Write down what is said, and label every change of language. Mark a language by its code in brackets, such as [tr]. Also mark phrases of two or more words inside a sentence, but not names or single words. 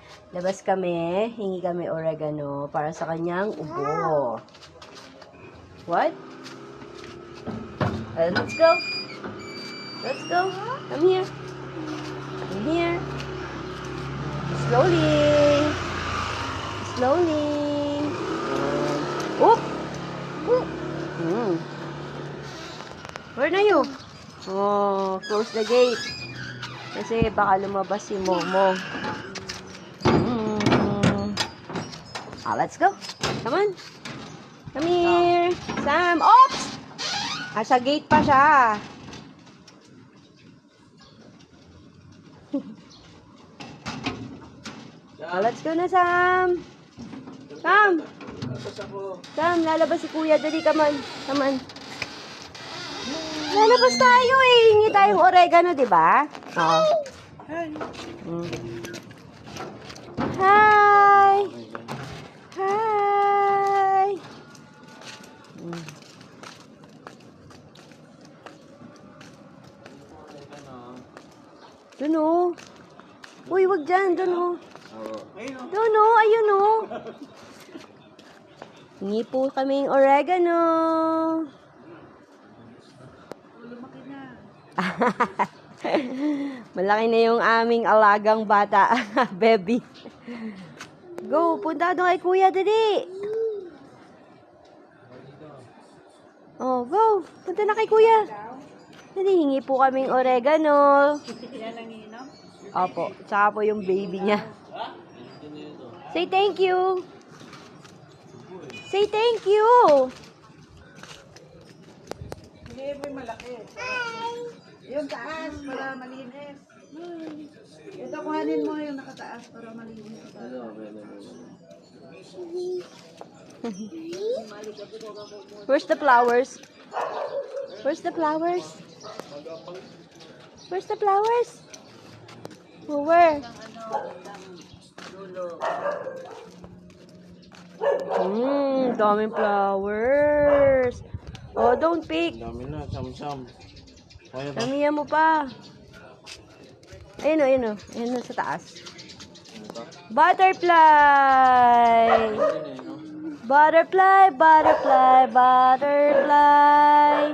[tl] Labas kami, hingi kami oregano para sa kanyang ubo. [en] What? Let's go. Let's go. Come here. Come here. Slowly. Slowly. Oop! Oop! Where na you? Oh, close the gate. [tl] Kasi baka lumabas si Momo. [en] Let's go. Come on. Come here. Sam. [tl] Oops! Sa gate pa siya. [en] Let's go na, Sam. Sam. Sam, [tl] lalabas si Kuya. Dali, [en] come on. Come on. [tl] Lalabas tayo eh. Hingi tayong oregano, di ba? Oo. Hi. Hi. Doon o. Uy, wag dyan. Doon o. Doon o. Ayun o. Hingi po kaming oregano. Malaki na yung aming alagang bata. [en] Baby. Go, [tl] punta doon kay Kuya, dali. [en] Oh, go. [tl] Punta na kay Kuya. Dali, hingi po kaming oregano. Yan ang inom? Opo, tsaka po yung baby niya. [en] Say thank you. Say thank you. [tl] Hindi mo yung malaki. Yung taas para malinis. Ito kuhanin mo yung nakataas para malinis. [en] Where's the flowers? Where's the flowers? Where's the flowers? Oh, where? Daming flowers. Oh, don't pick. [tl] Dami na, sam-sam. Kaya ba? Damihan mo pa. Ayun o, ayun o. Ayun o, sa taas. [en] Butterfly! Butterfly, butterfly, butterfly.